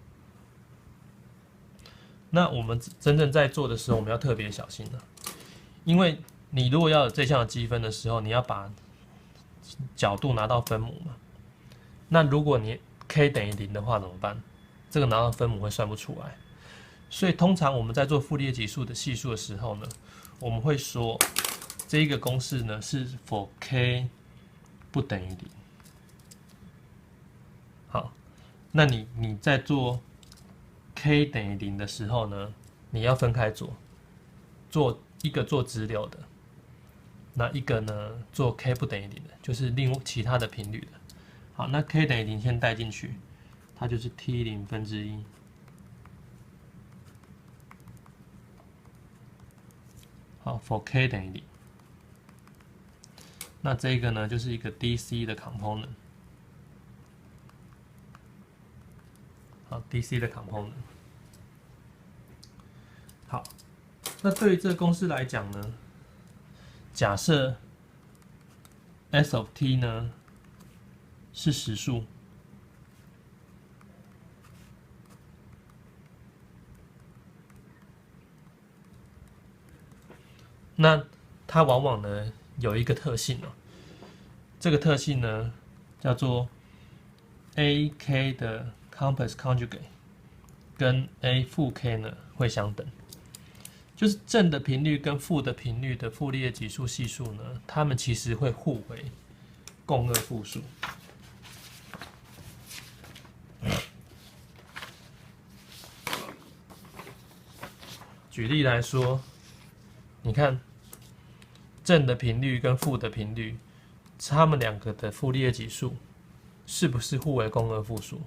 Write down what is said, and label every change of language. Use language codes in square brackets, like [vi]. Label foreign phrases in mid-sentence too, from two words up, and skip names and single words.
[zh] 那我們真正在做的時候，我們要特別小心了，因為你如果要有這項的積分的時候，你要把角度拿到分母嘛。那如果你 k 等於0的話怎麼辦？這個拿到分母會算不出來。所以通常我們在做傅立葉級數的係數的時候呢，我們會說這一個公式呢是 [en] for k [zh] 不等於0。好，那你在做k 等於0的時候呢，你要分開做一個做直流的，那一個呢做 k 不等於0的，就是其他的頻率的。好，那 k 等於0先帶進去，它就是 t0/1。好 ， [en] for k [zh] 等於0。那這個呢就是一個 DC 的 component。好 ，DC 的 component。好，那對於這個公式來講呢，假設 [en] S of t [zh] 呢是實數，那它往往呢有一個特性哦，這個特性呢叫做 AK 的 [en] complex conjugate [zh] 跟 A 負 K 呢會相等，就是正的頻率跟負的頻率的傅立葉級數係數呢，它們其實會互為共轭複數。舉例來說，你看正的頻率跟負的頻率，它們兩個的傅立葉級數是不是互為共轭複數？